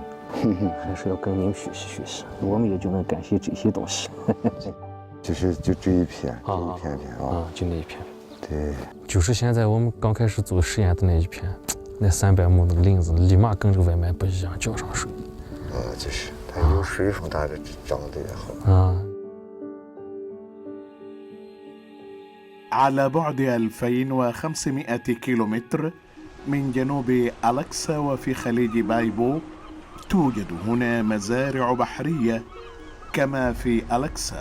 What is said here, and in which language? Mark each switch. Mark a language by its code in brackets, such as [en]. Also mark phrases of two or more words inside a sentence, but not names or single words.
[zh] 还是要跟你们学习学习，我们也就能感谢这些东西。就这一片，这一片片啊，就那一片。对，就是现在我们刚开始做实验的那一片，那300亩那个林子，立马跟这个外面不一样，浇上水。就是它有水分，它长得也好。 [ar] على بعد 2500 كيلومتر من جنوب ألكسا وفي خليج بايبو توجد هنا مزارع بحرية كما في ألكسا.